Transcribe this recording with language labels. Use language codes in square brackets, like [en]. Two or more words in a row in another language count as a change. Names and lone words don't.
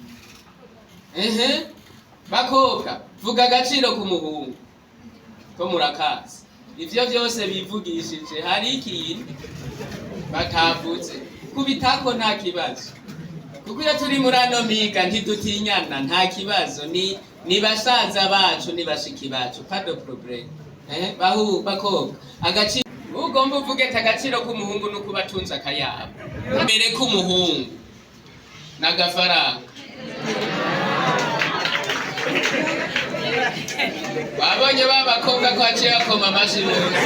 [rn] Bakobwa, vuga agaciro k'umuhungu ko murakazi. Ivyo byose bivugishije, hari ikintu batavuze, kubitako nta kibazo, kuko iyo turi muri ano miga ntidutinyana, nta kibazo, ni basaza bacu, ni bashiki bacu, [fr] pas de problème. [rn] Bakobwa, agaciro ugomba uvuge ati agaciro k'umuhungu ni ukuba atunze akayabo. Mbere k'umuhungu n'agafaranga. Wabonye babakobwa ko haciye bakoma amashyi bose.